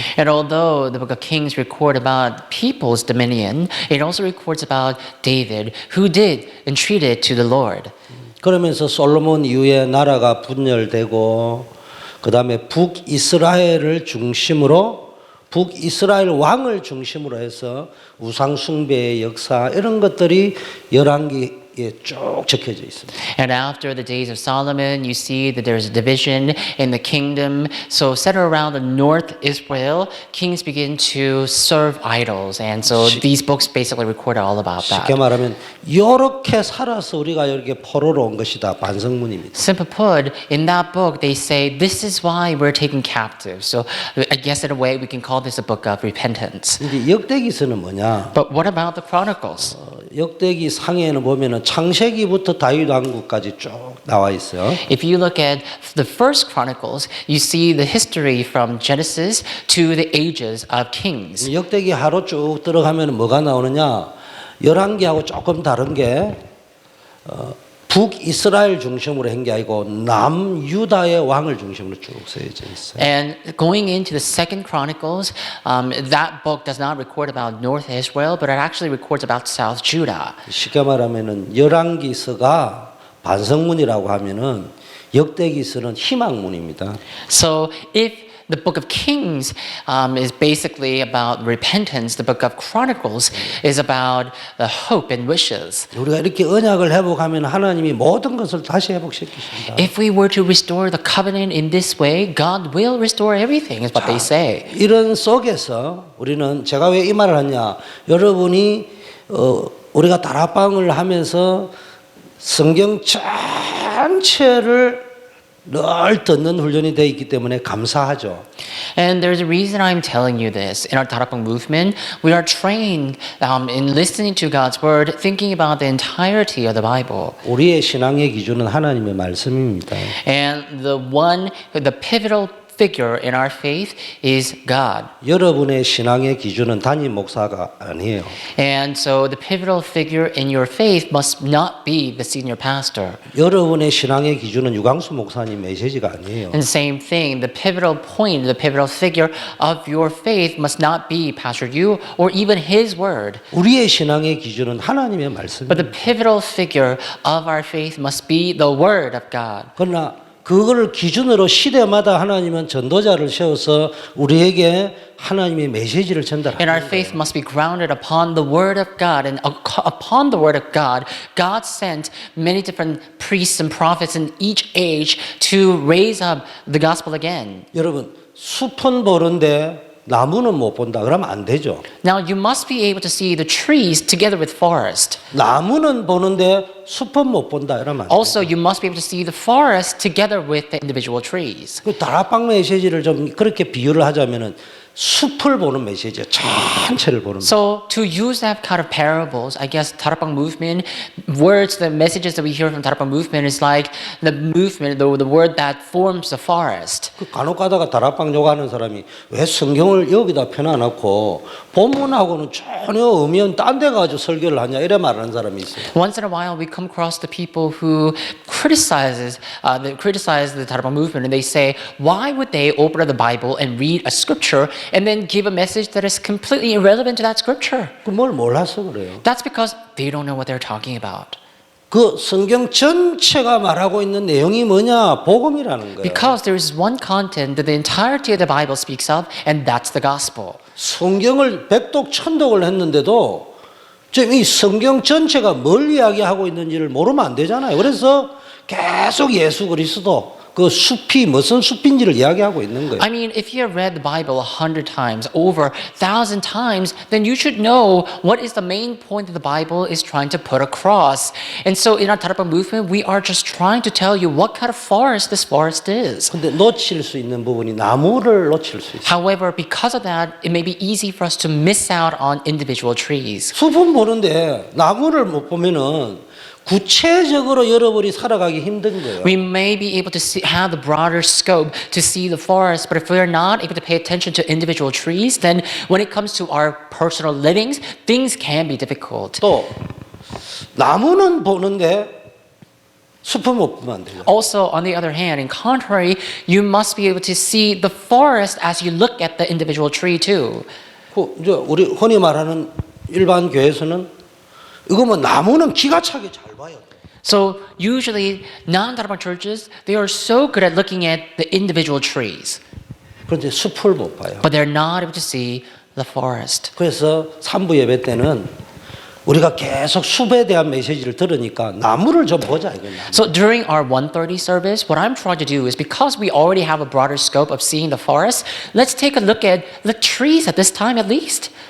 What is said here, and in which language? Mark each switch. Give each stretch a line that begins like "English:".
English: And although the book of Kings record about people's dominion, it also records about David, who did entreated to the Lord.
Korean: 그러면서 솔로몬 이후에 나라가 분열되고 그 다음에 북이스라엘을 중심으로 북이스라엘 왕을 중심으로 해서 우상 숭배의 역사 이런 것들이 열왕기에 쭉 적혀져 있습니다.
English: And after the days of Solomon, you see that there's a division in the kingdom. So centered around the north Israel, kings begin to serve idols. And so these books basically record all about
Korean: 쉽게
English: that.
Korean: 말하면 이렇게 살아서 우리가 이렇게 포로로 온 것이다. 반성문입니다.
English: Simply put, in that book, they say, this is why we're taken captive. So I guess in a way, we can call this a book of repentance.
Korean: 근데 역대기서는 뭐냐?
English: But what about the Chronicles?
Korean: 역대기 상에는 보면은 창세기부터 다윗 왕국까지 쭉 나와 있어요.
English: If you look at the first Chronicles, you see the history from Genesis to the ages of kings.
Korean: 역대기 하루 쭉 들어가면 뭐가 나오느냐? 열왕기하고 조금 다른 게 북이스라엘 중심으로 한 게 아니고 남유다의 왕을 중심으로 쭉 쓰여져 있어요.
English: And going into the Second Chronicles, that book does not record about North Israel, but it actually records about South Judah.
Korean: 쉽게 말하면은 열왕기서가 반성문이라고 하면은 역대기서는 희망문입니다.
English: So if the book of Kings is basically about repentance, the book of Chronicles is about the hope and wishes.
Korean: 우리가 이렇게 언약을 회복하면 하나님이 모든 것을 다시 회복시키신다.
English: If we were to restore the covenant in this way, God will restore everything, is what they say.
Korean: 이런 속에서 우리는 제가 왜 이 말을 하냐? 여러분이 우리가 다락방을 하면서 성경 전체를 늘 듣는 훈련이 되어 있기 때문에 감사하죠.
English: And there's a reason I'm telling you this. In our Tarapang movement, we are trained in listening to God's word, thinking about the entirety of the Bible.
Korean: 우리의 신앙의 기준은 하나님의 말씀입니다.
English: And the pivotal figure in our faith is God.
Korean: 여러분의 신앙의 기준은 담임 목사가 아니에요.
English: And so the pivotal figure in your faith must not be the senior pastor.
Korean: 여러분의 신앙의 기준은 유광수 목사님 메시지가 아니에요.
English: And same thing, the pivotal point, the pivotal figure of your faith must not be Pastor Yu or even his word.
Korean: 우리의 신앙의 기준은 하나님의
English: But
Korean: 말씀입니다.
English: the pivotal figure of our faith must be the word of God.
Korean: 그러나 그거를 기준으로 시대마다 하나님은 전도자를 세워서 우리에게 하나님의 메시지를
English: And our
Korean: 전달하는
English: faith
Korean: 거예요.
English: must be grounded upon the word of God. And upon the word of God, God sent many different priests and prophets in each age to raise up the gospel again.
Korean: 여러분 숲은 보는데 나무는 못 본다 그러면 안 되죠.
English: Now you must be able to see the trees together with forest.
Korean: 나무는 보는데 숲은 못 본다 이러면 안 돼요.
English: Also, you must be able to see the forest together with the individual trees.
Korean: 그 다락방 메시지를 좀 그렇게 비유를 하자면은 숲을 보는 메시지야. 전체를 보는 메시지.
English: So to use that kind of parables, I guess Tarapang movement words, the messages that we hear from Tarapang movement is like the movement, the word that forms the forest.
Korean: 그 간혹 가다가 다락방 요구하는 사람이 왜 성경을 여기다 펴놔놓고 본문하고는 전혀 의미 없는 딴 데 가지고 설교를 하냐 이래 말하는 사람이 있어요.
English: Once in a while, we come across the people who criticize the Tarapang movement, and they say, why would they open the Bible and read a scripture and then give a message that is completely irrelevant to that scripture?
Korean: 그 뭘 몰라서 그래요.
English: That's because they don't know what they're talking about.
Korean: 그 성경 전체가 말하고 있는 내용이 뭐냐? 복음이라는 거예요.
English: Because there is one content that the entirety of the Bible speaks of, and that's the gospel.
Korean: 성경을 백독 천독을 했는데도 지금 이 성경 전체가 뭘 이야기하고 있는지를 모르면 안 되잖아요. 그래서 계속 예수 그리스도 그 숲이 무슨 숲인지를 이야기하고 있는 거예요.
English: I mean, if you have read the Bible 100 times, over 1,000 times, then you should know what is the main point that the Bible is trying to put across. And so in our Tarapang movement, we are just trying to tell you what kind of forest this forest is.
Korean: 근데 놓칠 수 있는 부분이 나무를 놓칠 수 있어요.
English: However, because of that, it may be easy for us to miss out on individual trees.
Korean: 숲은 보는데 나무를 못 보면은 구체적으로 여러분이 살아가기 힘든 거예요.
English: We may be able to have the broader scope to see the forest, but if we are not able to pay attention to individual trees, then when it comes to our personal livings, things can be difficult.
Korean: 또 나무는 보는데 숲은 못 보면 안 돼요.
English: Also, on the other hand, in contrary, you must be able to see the forest as you look at the individual tree too.
Korean: 그 이제 우리 흔히 말하는 일반 교회에서는 이거 뭐 나무는 기가 차게 잘 봐요.
English: So usually, non-Tarapang churches, they are so good at looking at the individual trees,
Korean: 그런데 숲을 못 봐요.
English: but they're not able to see the forest.
Korean: 그래서 3부 예배 때는 우리가 계속 숲에 대한 메시지를 들으니까 나무를 좀 보자 이거야.
English: So during our 1:30 service, what I'm trying to do is because we already have a broader scope of seeing the forest, let's take a look at the trees at this time at least.